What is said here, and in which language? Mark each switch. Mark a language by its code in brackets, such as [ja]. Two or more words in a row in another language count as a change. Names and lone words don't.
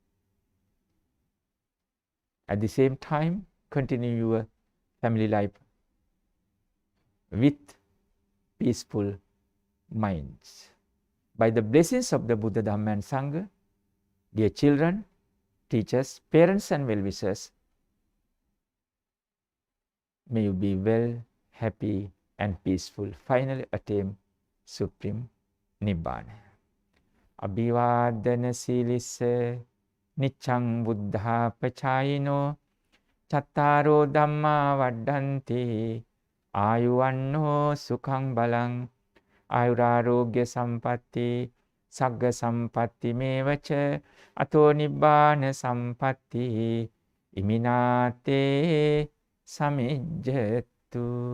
[en] At the same time, continue your family life with peaceful minds. By the blessings of the Buddha, Dhamma and Sangha, dear children, teachers, parents and well-wishers, may you be well, happy and peaceful. Finally attain Supreme Nibbana. [pi] Abhivadana silissa niccang buddha pachayino chattaro dhamma vaddanti ayuvanno sukhang balang ayurarogya sampatti sagga sampatti mevacha ato nibbana sampatti iminate samijjatu.